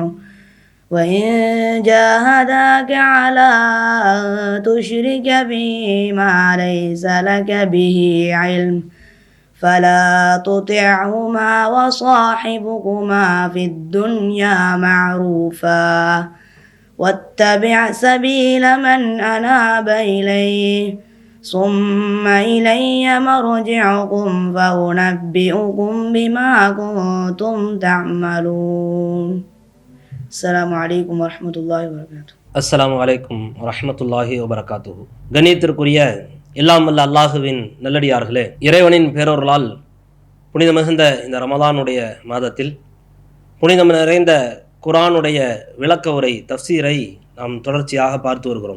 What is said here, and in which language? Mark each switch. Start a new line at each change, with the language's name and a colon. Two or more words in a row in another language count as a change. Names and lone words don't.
Arabic: وإن جاهداك على أن تشرك بي ما ليس لك به علم فلا تطعهما وصاحبهما في الدنيا معروفا واتبع سبيل من أناب إليه ثم إلي مرجعكم فأنبئكم بما كنتم تعملون. السلام عليكم ورحمة الله وبركاته. السلام عليكم ورحمة الله وبركاته.
Tamil: கண்ணியத்திற்குரிய எல்லாம் வல்ல அல்லாஹுவின் நல்லடியார்களே, இறைவனின் பேரொருளால் புனித மிகுந்த இந்த ரமதானுடைய மாதத்தில் புனிதம் நிறைந்த குர்ஆனுடைய விளக்க உரை தஃப்சீரை நாம் தொடர்ச்சியாக பார்த்து வருகிறோம்.